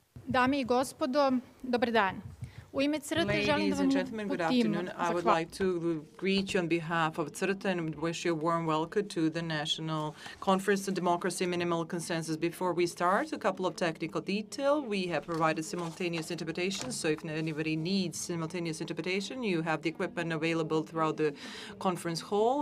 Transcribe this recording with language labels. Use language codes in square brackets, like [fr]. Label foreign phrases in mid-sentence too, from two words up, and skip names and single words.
[sr] Dame I gospodo, dobar dan. U ime CRTA želim da [en] Ladies [sr] vam [en] and gentlemen, good afternoon. I would like to greet you on behalf of CRTA and wish you a warm welcome to the National Conference on Democracy Minimal Consensus. Before we start, a couple of technical details. We have provided simultaneous interpretation, so if anybody needs simultaneous interpretation, you have the equipment available throughout the conference hall.